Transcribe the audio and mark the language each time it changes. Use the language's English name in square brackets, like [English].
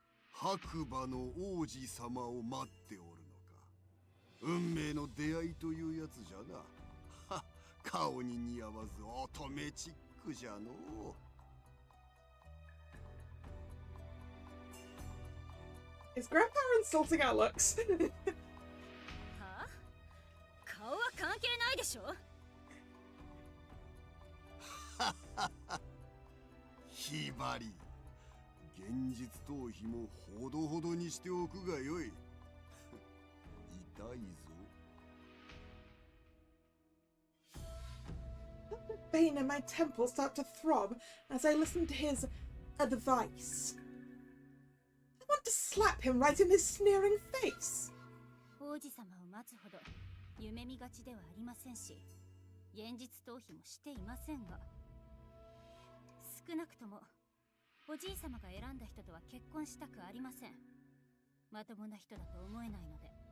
[Japanese] 白馬の王子様を待っておるのか。運命の出会いというやつじゃな。は、顔に似合わず乙女チックじゃの。 [English] Is Grandpa insulting our looks? [Japanese] はあ？顔は関係ないでしょ。ひばり、現実逃避もほどほどにしておくがよい。痛いぞ。 [English] vein in my temple start to throb as I listen to his advice. I want to slap him right in his sneering face. [Japanese] 王子様を待つほど夢見がちではありませんし、現実逃避もしていませんが、少なくともおじい様が選んだ人とは結婚したくありません。まともな人だと思えないので。